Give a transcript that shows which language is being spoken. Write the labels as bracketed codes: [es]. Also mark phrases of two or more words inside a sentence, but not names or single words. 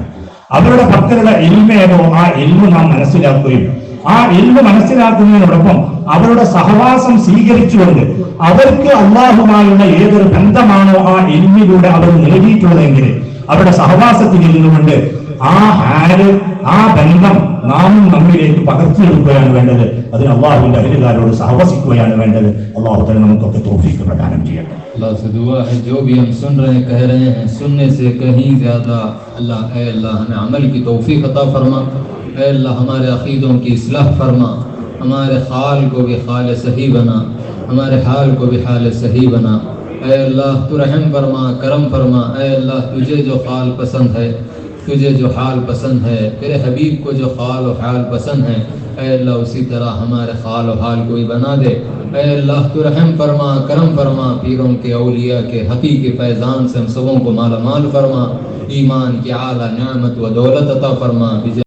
[ml] അവരുടെ പക്കലുള്ള ഇൽമേതോ ആ ഇൽമ നാം മനസ്സിലാക്കുകയും ആ ഇൽമ മനസ്സിലാക്കുന്നതിനോടൊപ്പം അവരുടെ സഹവാസം സ്വീകരിച്ചുകൊണ്ട് അവർക്ക് അള്ളാഹുമായുള്ള ഏതൊരു ബന്ധമാണോ ആ ഇൽമിലൂടെ അവർ നേടിയിട്ടുള്ളതെങ്കിൽ അവരുടെ സഹവാസത്തിൽ ഇരുന്നുകൊണ്ട് ആ ഹാല് ആ ബന്ധം നാമും നമ്മിലേക്ക് പകർത്തിയെടുക്കുകയാണ് വേണ്ടത്. അതിന് അള്ളാഹുവിന്റെ അഹലുകാരോട് സഹവസിക്കുകയാണ് വേണ്ടത്. [ar] الله تعالى [ml] നമുക്കൊക്കെ തൗഫീഖ് പ്രദാനം ചെയ്യട്ടെ. [ur] اللہ سے دعا ہے جو بھی ہم سن رہے ہیں کہہ رہے ہیں سننے سے کہیں زیادہ اللہ اے اللہ ہمیں عمل کی توفیق عطا فرما، اے اللہ ہمارے عقیدوں کی اصلاح فرما، ہمارے حال کو بھی حال صحیح بنا، ہمارے حال کو بھی حال صحیح بنا، اے اللہ تو رحم فرما کرم فرما، اے اللہ تجھے جو حال پسند ہے، تجھے جو حال پسند ہے، تیرے حبیب کو جو حال و حال پسند ہے، اے اللہ اسی طرح ہمارے حال و حال کو ہی بنا دے، اے اللہ تو رحم فرما کرم فرما، پیروں کے اولیاء کے حقیقی فیضان سے ہم سبوں کو مالا مال فرما، ایمان کی اعلیٰ نعمت و دولت عطا فرما۔